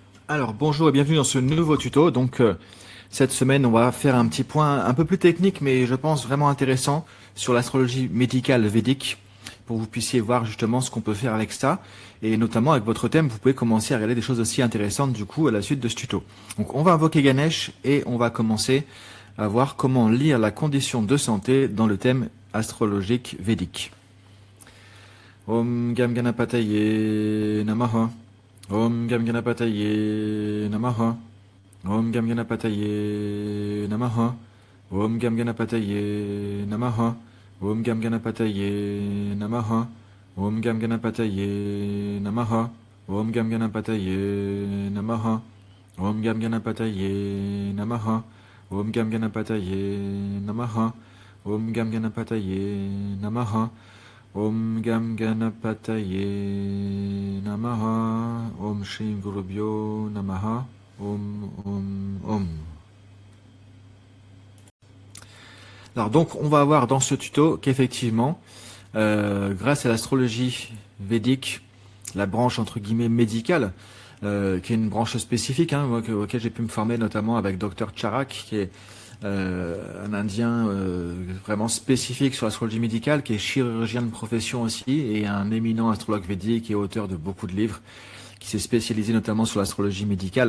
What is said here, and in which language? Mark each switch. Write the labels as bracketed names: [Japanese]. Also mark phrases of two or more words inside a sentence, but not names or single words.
[French] Alors bonjour et bienvenue dans ce nouveau tuto. Cette semaine, on va faire un petit point un peu plus technique, mais je pense vraiment intéressant sur l'astrologie médicale védique, pour que vous puissiez voir justement ce qu'on peut faire avec ça. Et notamment avec votre thème, vous pouvez commencer à regarder des choses aussi intéressantes du coup à la suite de ce tuto. Donc on va invoquer Ganesh et on va commencer à voir comment lire la condition de santé dans le thème astrologique védique. [Sanskrit] ॐ गं गणपतये नमः. ॐ गं गणपतये नमः. ॐ गं गणपतये नमः. ॐ गं गणपतये नमः। ॐ गं गणपतये नमः. ॐ गं गणपतये नमः। ॐ गं गणपतये नमः. ॐ गं गणपतये नमः। ॐ गं गणपतये नमः. ॐ गं गणपतये नमः। ॐ गं गणपतये नमः. ॐ श्री गुरुभ्यो नमः. Om. [French] Alors donc on va voir dans ce tuto qu'effectivement, grâce à l'astrologie védique, la branche entre guillemets médicale, qui est une branche spécifique, auquel j'ai pu me former notamment avec Dr Charak, qui est un Indien vraiment spécifique sur l'astrologie médicale, qui est chirurgien de profession aussi, et un éminent astrologue védique et auteur de beaucoup de livres, qui s'est spécialisé notamment sur l'astrologie médicale.